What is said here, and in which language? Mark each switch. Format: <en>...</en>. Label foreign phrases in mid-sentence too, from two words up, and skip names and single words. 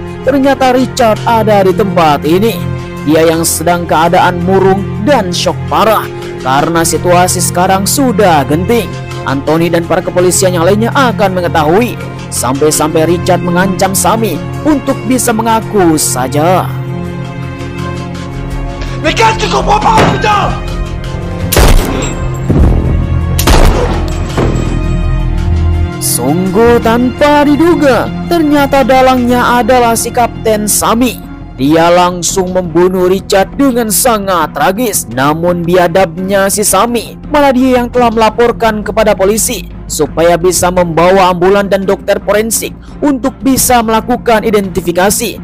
<id>Ternyata Richard ada di tempat ini. Dia yang sedang keadaan murung dan syok parah karena situasi sekarang sudah genting. Anthony dan para kepolisian yang lainnya akan mengetahui. Sampai-sampai Richard mengancam Sami untuk bisa mengaku saja.</id> <fr>Mais qu'est-ce que tu comprends pas, putain?</fr> <id>Sungguh tanpa diduga, ternyata dalangnya adalah si Kapten Sami. Dia langsung membunuh Richard dengan sangat tragis. Namun biadabnya si Sami, malah dia yang telah melaporkan kepada polisi supaya bisa membawa ambulan dan dokter forensik untuk bisa melakukan identifikasi.</id>